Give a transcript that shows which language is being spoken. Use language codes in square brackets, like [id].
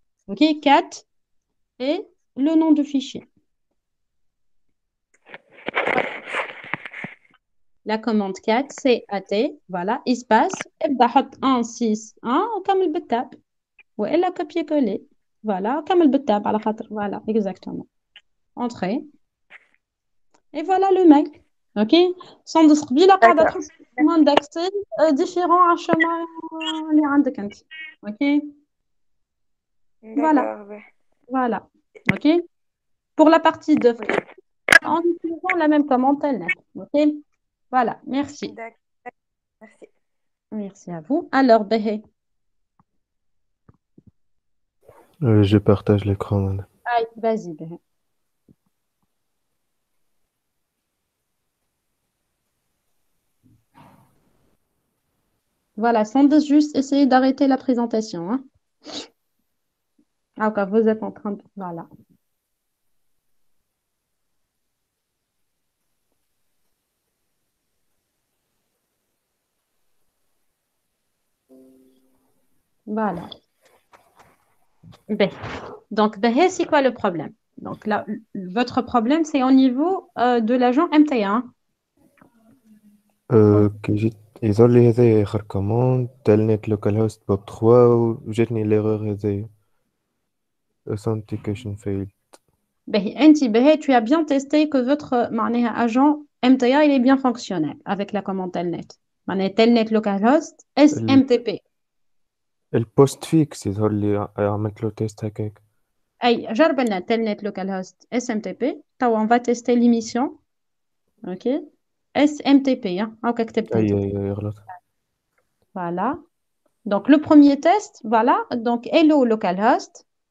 [fr] OK, cat et le nom de fichier. La commande cat, c'est AT, voilà, espace, [ar] ابدا حط 1 6 1 وكمل بالتاب والا copier-coller. Voilà, كمل بالتاب على خاطر voilà, exactement. [fr] Entrée. Et voilà le mail. OK? Sans قبيله قاعده D'accord. تحس chemin d'accès différent à chemin [ar] اللي عندك انت. [fr] OK? Voilà. D'accord. Ouais. Voilà. OK? Pour la partie de Oui. en utilisant la même commande telnet. OK? Voilà, merci. D'accord. Merci. Merci à vous. Alors, Behé. Je partage l'écran, madame. Aïe, vas-y, Behé. Voilà, sans juste essayer d'arrêter la présentation. Hein. Ah, ok, vous êtes en train de... Voilà. Voilà. Ben. Donc, Behé, c'est quoi le problème? Donc, là, votre problème, c'est au niveau de l'agent MTA. [ar] كي جيت يظهر لي هذايا آخر كوموند تلنت لوكال هوست بوب 3 وجاتني l'erreur هذايا authentication failed. [fr] Behé, tu as bien testé que votre agent MTA, il est bien fonctionnel avec la commande telnet. Telnet localhost SMTP. [ar] البوست فيكس يظهر لي عملت له تيست هكاك. Aïe, جربنا telnet localhost SMTP. [fr] On va tester l'émission. OK? SMTP. Hein? [ar] أو كتبت أنت. اي غلط. [fr] Voilà. Donc, le premier test, voilà. Donc, hello localhost.